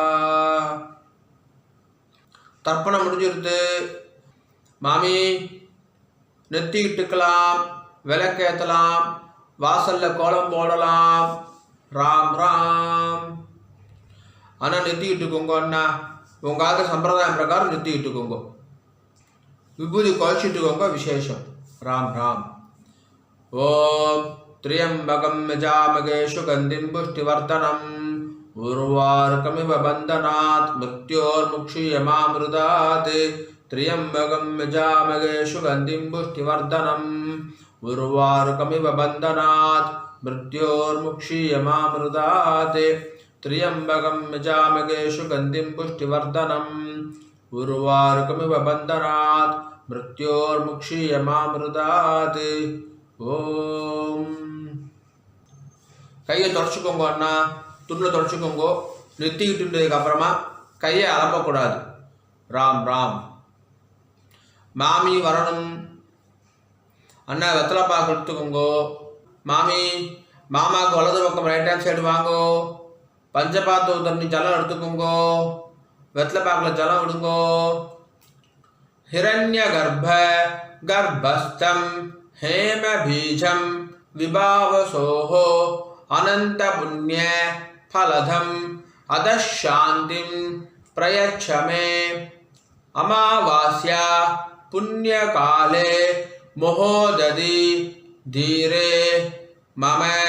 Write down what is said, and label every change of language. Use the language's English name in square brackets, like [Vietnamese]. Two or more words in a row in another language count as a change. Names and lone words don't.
[Tamil] தர்ப்பணம் முடிஞ்சிருது மாமி நெத்தி இட்டுக்கலாம் விளக்கேற்றலாம் வாசல்ல கோலம் போடலாம் ராம் ராம் ஆனால் நெத்தி இட்டுக்கோங்க அண்ணா உங்கள் சம்பிரதாயம் பிரகாரம் நெத்தி இட்டுக்கோங்க விபூதி குறைச்சிட்டுக்கோங்க, விசேஷம். ராம் ராம். [Sanskrit] ஓம் त्र्यंबकं यजामहे सुगन्धिं पुष्टिवर्धनम् उर्वारुकमिव बन्धनात् मृत्योर्मुक्षीयमामृतात् त्र्यंबकं यजामहे सुगन्धिं पुष्टिवर्धनम् उर्वारुकमिव बन्धनात् मृत्योर्मुक्षीयमामृतात् त्र्यंबकं यजामहे सुगन्धिं पुष्टिवर्धनम् उर्वारुकमिव बन्धनात् मृत्योर्मुक्षीयमामृतात्. ஓம். [Tamil] கையை தொடச்சிக்கோங்க அண்ணா, துணில் தொடச்சிக்கோங்க. நெத்திக்கிட்டுக்கு அப்புறமா கையை அலம்பக்கூடாது. ராம் ராம். மாமி வரணும் அண்ணா, வெத்தலை பாக்கு எடுத்துக்கோங்க. மாமி, மாமாவுக்கு வலது பக்கம் [English] right hand side [Tamil] வாங்கோ. பஞ்சபாத்து தண்ணி ஜலம் எடுத்துக்கோங்க. வெத்தலை பாக்கில் ஜலம் விடுங்கோ. [Sanskrit] हिरण्य गर्भ गर्भस्थं हेम बीजं विभावसोहो अनंत पुण्य फलधम अदशांतिं प्रयच्छ मे अमावास्या पुण्यकाले महोदधि धीरे मम